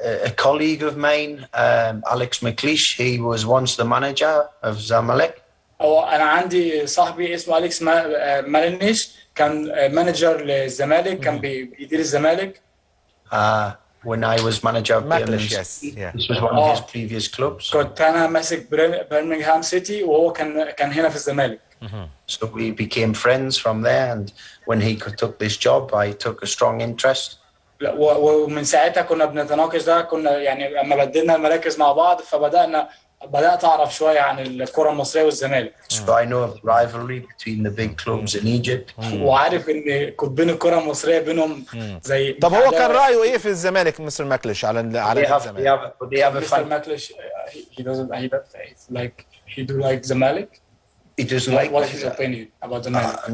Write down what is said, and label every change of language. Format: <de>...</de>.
<en>A colleague of mine, Alex McLeish, he was once the manager of Zamalek.</en> <ar>أنا عندي صاحبي اسمه أليكس مالينيش، كان مانجر للزمالك، كان بيدير الزمالك.</ar> <en>When I was manager of Birmingham, this was one of his previous clubs.</en> <ar>كنت أنا ماسك برمنغهام سيتي وهو كان هنا في الزمالك.</ar> <en>So we became friends from there, and when he took this job, I took a strong interest.</en> <ar>ومن ساعتها كنا بنتناقش ده، كنا يعني لما بدلنا المراكز مع بعض بدأت أعرف شوية عن الكرة المصرية والزمالك.</ar> <en>So I know of rivalry between the big clubs in Egypt.</en> <ar>وعارف إن قطبين الكرة المصرية بينهم زي. طب هو كان رأيه إيه في الزمالك مستر ماكليش على الزمالك؟</ar> <en>Mister McLeish he doesn't like he do like Zamalek. He doesn't like. What's his opinion about Zamalek?</en>